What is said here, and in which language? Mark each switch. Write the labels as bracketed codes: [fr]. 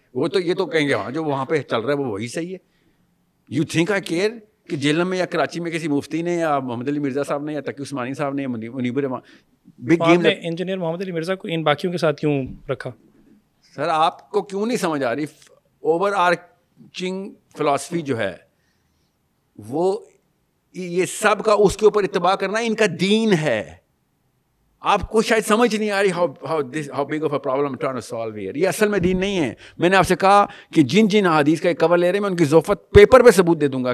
[ur] وہ تو یہ تو کہیں گے ہاں جو وہاں پہ چل رہا ہے وہ وہی صحیح ہے. [en] you think I care [ur] کہ جیلم میں یا کراچی میں کسی مفتی نے یا محمد علی مرزا صاحب نے یا تقی عثمانی صاحب نے یا منیب بگ گیم نے انجینئر محمد علی مرزا کو ان باقیوں کے ساتھ کیوں رکھا؟ سر آپ کو کیوں نہیں سمجھ آ رہی, اوور آرچنگ فلاسفی جو ہے وہ یہ سب کا اس کے اوپر اتباع کرنا ان کا دین ہے. آپ کو شاید سمجھ نہیں آ رہی [en] how big of a problem I'm trying to solve here. [ur] یہ اصل میں دین نہیں ہے. میں نے آپ سے کہا کہ جن احادیث کا ایک کور لے رہے ہیں میں ان کی ضعفت پیپر پہ ثبوت دے دوں گا.